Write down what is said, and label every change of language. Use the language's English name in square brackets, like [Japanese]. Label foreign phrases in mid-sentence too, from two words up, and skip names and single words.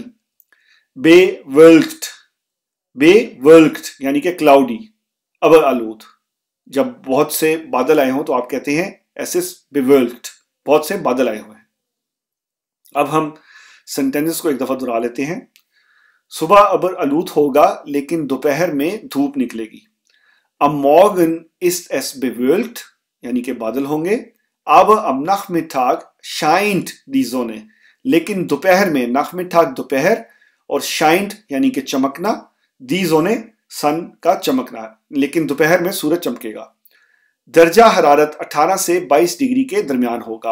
[Urdu] बेवल्क्ड, बेवल्क्ड یعنی کہ کلاؤڈی، ابر آلود. جب بہت سے بادل آئے ہوں تو آپ کہتے ہیں [German] es ist bewölkt, [Urdu] بہت سے بادل آئے ہوئے ہیں. اب ہم سینٹینسز کو ایک دفعہ دوہرا لیتے ہیں۔ صبح ابر آلود ہوگا لیکن دوپہر میں دھوپ نکلے گی. [German] Am Morgen ist es bewölkt, [Urdu] یعنی کہ بادل ہوں گے. [German] Aber am Nachmittag scheint die Sonne, [Urdu] لیکن دوپہر میں, Nachmittag دوپہر اور scheint یعنی کہ چمکنا, [German] die Sonne [Urdu] سن کا چمکنا، لیکن دوپہر میں سورج چمکے گا. درجۂ حرارت 18 سے 22 ڈگری کے درمیان ہوگا.